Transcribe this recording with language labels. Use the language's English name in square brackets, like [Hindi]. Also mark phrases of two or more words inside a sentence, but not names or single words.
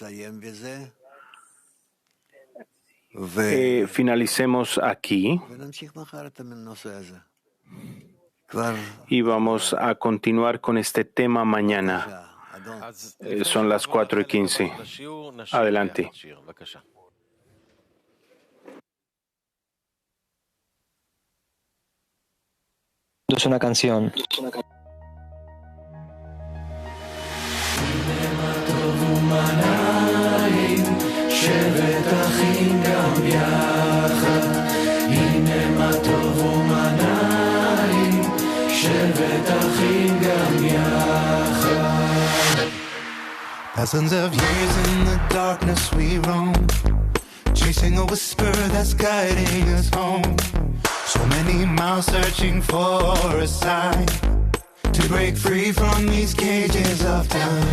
[Spanish] Finalicemos aquí y vamos a continuar con este tema mañana. Son las 4:15. Adelante. Es una canción. [Hebrew] שבת אחים גם יחד, הנה מה טוב ומנעים, שבת אחים גם יחד. [English] Thousands of years in the darkness we roam, chasing a whisper that's guiding us home. So many miles searching for a sign to break free from these cages of time.